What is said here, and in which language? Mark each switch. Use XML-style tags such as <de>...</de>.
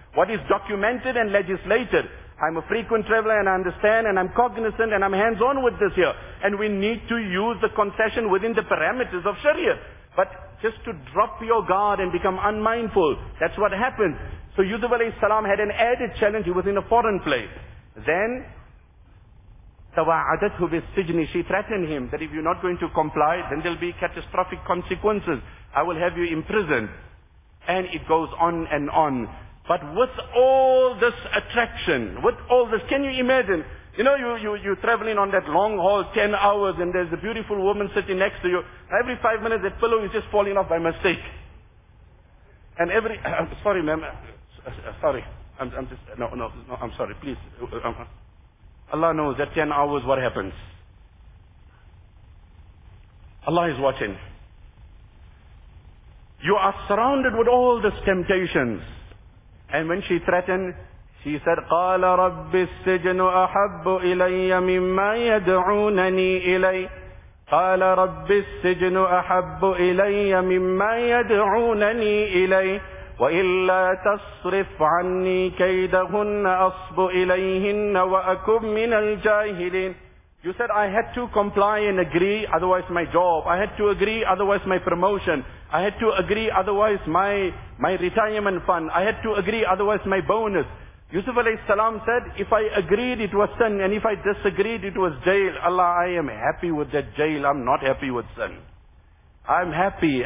<en>What is documented and legislated... I'm a frequent traveler and I understand and I'm cognizant and I'm hands-on with this here. And we need to use the concession within the parameters of Sharia. But just to drop your guard and become unmindful, that's what happened. So Yusuf alayhi salam had an added challenge. He was in a foreign place. Then,</en> <ar>تَوَعَدَتْهُ بِالسِّجْنِ.</ar> <en>She threatened him that if you're not going to comply, then there'll be catastrophic consequences. I will have you imprisoned. And it goes on and on. But with all this attraction, with all this, can you imagine? You know, you're traveling on that long haul, 10 hours, and there's a beautiful woman sitting next to you. Every 5 minutes, that pillow is just falling off by mistake. And every... sorry, ma'am. Sorry. I'm sorry. Please. Allah knows that 10 hours, what happens? Allah is watching. You are surrounded with all these temptations. And when she threatened, she said,</en> <ar>قَالَ رَبِّ السِّجْنُ أَحَبُّ إِلَيَّ مِمَّا يَدْعُونَنِي إِلَيْهِ قَالَ رَبِّ السِّجْنُ أَحَبُّ إِلَيَّ مِمَّا يَدْعُونَنِي إِلَيْهِ وَإِلَّا تَصْرِفْ عَنِّي كَيْدَهُنَّ أَصْبُ إِلَيْهِنَّ وَأَكُمْ مِنَ الْجَاهِلِينَ.</ar> <en>You said, I had to comply and agree, otherwise my job. I had to agree, otherwise my promotion. I had to agree, otherwise my retirement fund. I had to agree, otherwise my bonus. Yusuf alayhi salam said, if I agreed, it was sin. And if I disagreed, it was jail. Allah, I am happy with that jail. I'm not happy with sin. I'm happy.</en>